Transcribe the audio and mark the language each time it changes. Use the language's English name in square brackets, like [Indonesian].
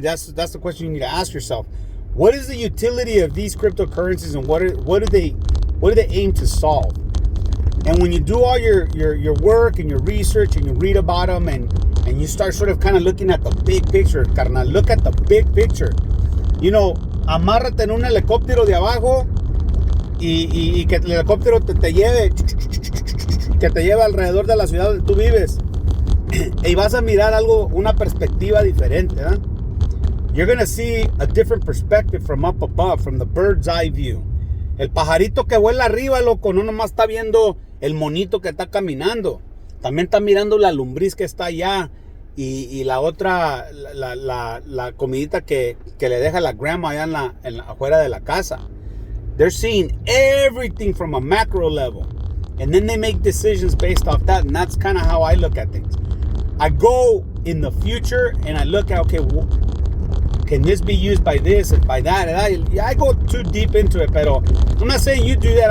[English] That's the question you need to ask yourself. What is the utility of these cryptocurrencies, and what do they aim to solve? And when you do all your work and your research and you read about them and you start sort of kind of looking at the big picture, carnal, look at the big picture. [Spanish] Amárrate en un helicóptero de abajo y que el helicóptero te lleve alrededor de la ciudad donde tú vives. Y vas a mirar algo, una perspectiva diferente, ¿eh? [English] You're going to see a different perspective from up above, from the bird's eye view. [Spanish] El pajarito que vuela arriba, loco, no nomás está viendo el monito que está caminando. También está mirando la lombriz que está allá y la otra, la comidita que le deja la grandma allá afuera de la casa. [English] They're seeing everything from a macro level. And then they make decisions based off that. And that's kind of how I look at things. I go in the future and I look at, okay, can this be used by this and by that? And I go too deep into it, but I'm not saying you do that.